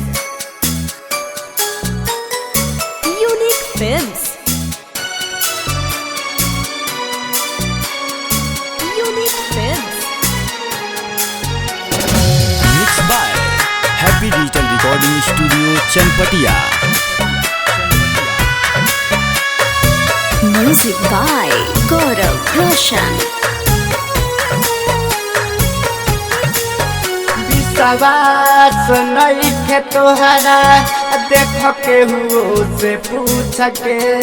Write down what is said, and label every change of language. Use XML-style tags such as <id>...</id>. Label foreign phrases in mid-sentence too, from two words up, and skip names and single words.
<en>Unique Films. Unique Films. Mixed by Happy Digital Recording Studio, Chanpatia. Music by Gaurav Roshan.</en> <bho>विश्वास नइखे तोहरा देख के हुओ से पूछ के</bho>